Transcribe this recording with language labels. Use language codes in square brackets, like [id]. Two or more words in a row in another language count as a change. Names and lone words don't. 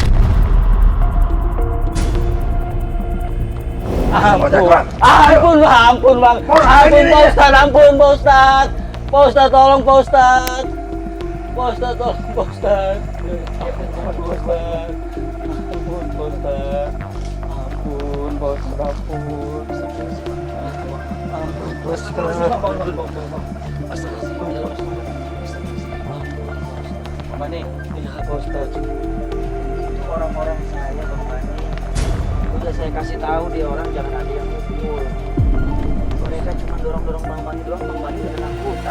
[id] Ampun, ampun bang, ampun Pak Ustadz, ampun Pak Ustadz, Pak Ustadz tolong Pak Ustadz, Pak Ustadz tolong Pak Ustadz, ampun Pak Ustadz, ampun Pak Ustadz, ampun Pak Ustadz, ampun, ampun Pak Ustadz, Bang Bani, Pak Ustadz, orang-orang saya Bang Bani. Udah saya kasih tahu dia orang jangan ada yang mukul. Mereka cuma dorong-dorong Bang Bani doang, Bang Bani udah ketakutan.